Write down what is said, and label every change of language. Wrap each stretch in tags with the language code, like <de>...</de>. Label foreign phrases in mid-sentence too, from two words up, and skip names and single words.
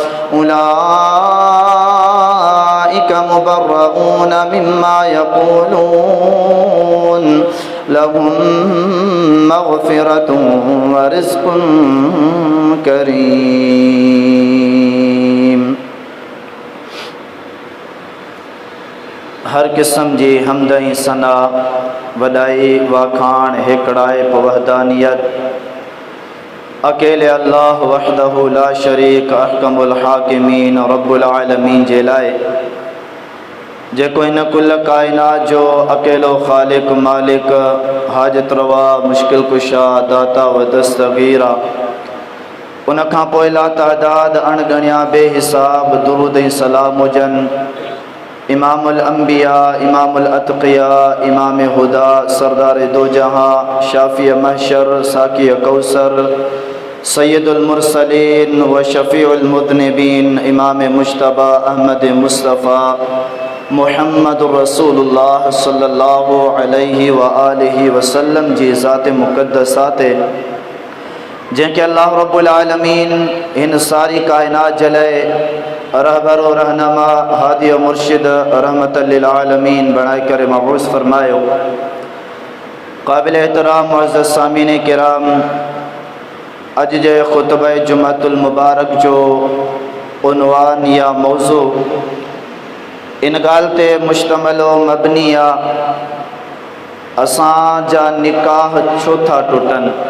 <ar>أولئك مبرؤون مما يقولون لهم مغفرة ورزق</ar> <sd>كريم हर किस्म जी हमदई सना वॾाई वाखाण हिकड़ाए पवहदानियत अकेले</sd> <ar>الله وحده لا شريك أحكم الحاكمين رب العالمين</ar> <sd>जे लाए जेको इन कुल कायनात जो अकेलो खालिक मालिक हाजत रवा मुश्किल कुशा दाता व दस्तगीरा उनखां पोइ लातादाद अणगणिया बेहिसाब दुरूद ऐं सलाम हुजनि</sd> <ar>إمام الأنبياء إمام الأتقياء</ar> <sd>इमाम हुदा सरदार दो जहां शाफ़ी महशर साकी कौसर</sd> <ar>سيد المرسلين وشفيع المذنبين</ar> <sd>इमाम मुश्तबा अहमद मुस्तफ़ा</sd> <ar>محمد رسول الله صلى الله عليه وآله وسلم</ar> <sd>जी ज़ात मुक़द्दसात जैके</sd> <ar>الله رب العالمين</ar> <sd>इन सारी कायनात जलाए रहबर व रहनमा हादी व मुर्शिद</sd> <ar>رحمة للعالمين</ar> <sd>बनाए कर मबूस फरमायो। काबिल एहतराम मुअज़्ज़ज़ सामीन किराम, अज जे खुतबा जुमअतुल मुबारक जो उन्वान या मौजू इन गाल ते मुश्तमल व मबनी आ असां जा निकाह छो था टुटन।</sd>